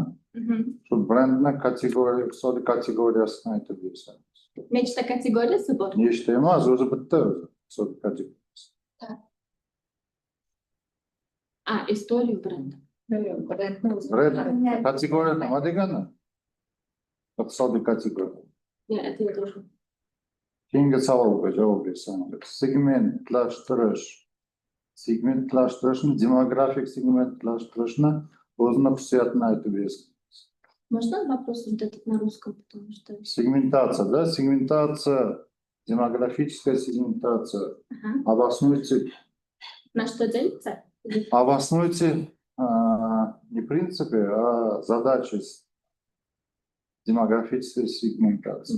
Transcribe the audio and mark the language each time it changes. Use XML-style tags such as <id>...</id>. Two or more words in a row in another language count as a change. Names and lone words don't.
<uz>Shu brendni iqtisodiy kategoriyasini aytib bersangiz. Nechta kategoriyasi bor? Nechta emas, o'zi bitta iqtisodiy kategoriyasi. Istoriya brendi. Brend kategoriya nima degani? Iqtisodiy kategoriya.</uz> <ru>Это я тоже.</ru> <uz>Keyingi savolga javob bersangiz. Segmentlashtirishni, demografik segmentlashtirishni o'zini xususiyatini aytib bersangiz.</uz> <ru>Можно вопрос вот этот на русском, потому что... Сегментация, да? Сегментация, демографическая сегментация. Обоснуйте, На что делится? обоснуйте не принципы, а задачи демографической сегментации.</ru>